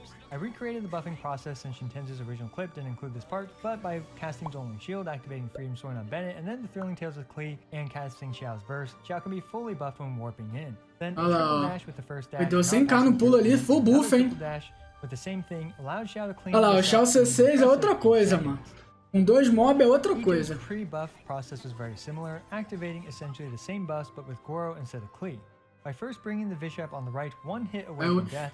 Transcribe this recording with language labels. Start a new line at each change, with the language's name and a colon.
English: I recreated the buffing process since Shintenzu's original clip didn't include this part, but by casting Zolan's shield, activating Freedom Sword on Bennett, and then the Thrilling Tales with Klee, and casting Xiao's burst, Xiao can be fully buffed when warping in. Then a triple dash with the first dash.
Portuguese: Deu 100k no pulo ali, full buff, hein?
English: With the same thing, allowed Xiao to clean.
Portuguese: Olha lá, o Xiao C6 é outra coisa, mano. Com 2 mob é outra coisa.
English: The pre-buff process was very similar, activating essentially the same buffs but with Goro instead of Klee. By first bringing the Bishop on the right, one hit away from death.